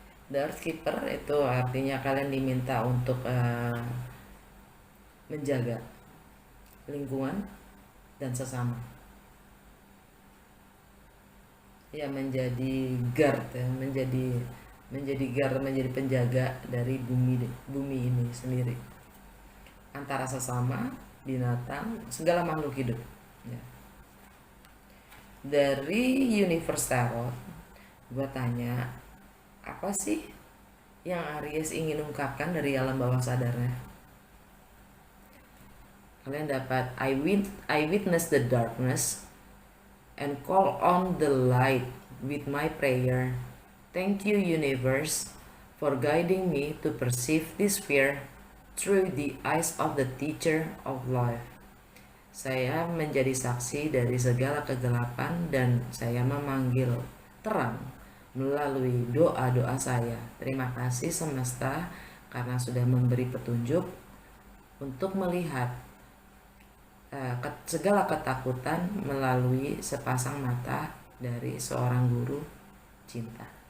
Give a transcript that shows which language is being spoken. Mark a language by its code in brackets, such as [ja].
[en] The earth keeper [id] itu artinya kalian diminta untuk menjaga lingkungan dan sesama ya, menjadi guard ya, menjadi penjaga dari bumi ini sendiri, antara sesama, binatang, segala makhluk hidup ya. Dari Universe Tarot gue tanya, apa sih yang Aries ingin ungkapkan dari alam bawah sadarnya? Kalian dapat [en] I witness the darkness and call on the light with my prayer. Thank you universe for guiding me to perceive this fear through the eyes of the teacher of life. [id] Saya menjadi saksi dari segala kegelapan dan saya memanggil terang melalui doa-doa saya. Terima kasih semesta karena sudah memberi petunjuk untuk melihat segala ketakutan melalui sepasang mata dari seorang guru cinta.